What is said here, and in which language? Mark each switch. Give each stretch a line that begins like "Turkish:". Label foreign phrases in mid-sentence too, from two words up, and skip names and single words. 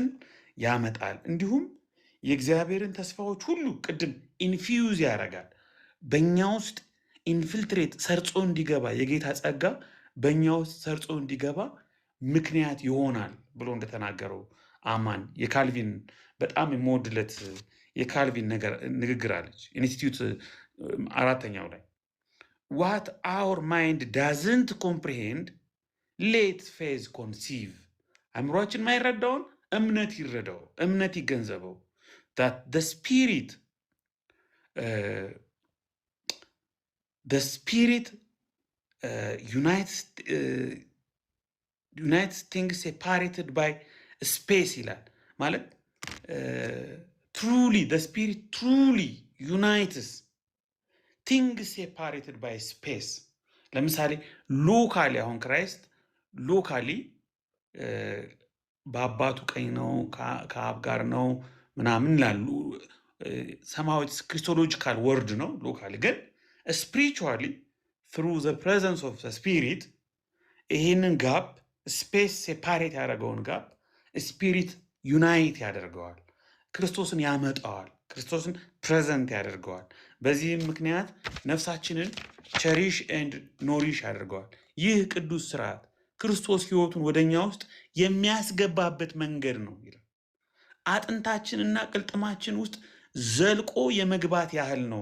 Amharic: ያመጣል። እንዲሁም የእግዚአብሔርን ተስፋዎች ሁሉ ቅድም ኢንፊዩዝ ያደርጋል። በእኛ ውስጥ ኢንፊልትሬት ሰርጾ እንዲገባ የጌታ ጸጋ በእኛ ውስጥ ሰርጾ እንዲገባ ምክንያት ይሆናል ብሎ እንደተናገረው አማን የካልቪን በጣም የምወድለት የካልቪን ንግግር አለች ኢንስቲትዩት 4ኛው ላይ
English: what our mind doesn't comprehend let faith conceive
Amharic: አእምሯችን ማይረዳውን እምነት ይረዳው እምነት ይገንዘበው
English: that the spirit unites things separated by space
Amharic: ይላል ማለት
English: truly the spirit truly unites things separated by space
Amharic: ለምሳሌ ሎካሊ አሁን ክራይስት ሎካሊ በአባቱ ቀኝ ነው ከአብ ጋር ነው ምናምን ላሉ ሰማያዊ
English: christological word
Amharic: ነው ሎካሊ ግን ስፒሪቹዋሊ
English: through the presence of the spirit
Amharic: ይሄንን
English: gap space separate
Amharic: ያደረገውን ጋፕ
English: spirit unite
Amharic: ያደርገዋል ክርስቶስን ያመጣዋል ክርስቶስን ፕሬዘንት ያደርገዋል በዚህም ምክንያት ነፍሳችንን
English: cherish and nourish
Amharic: ያደርገዋል ይህ ቅዱስ ስርዓት ክርስቶስ ህይወቱን ወደኛ ውስጥ የሚያስገባበት መንገድ ነው ይላል አጥንታችንና ቅልጥማችን ውስጥ ዘልቆ የመግባት ያህል ነው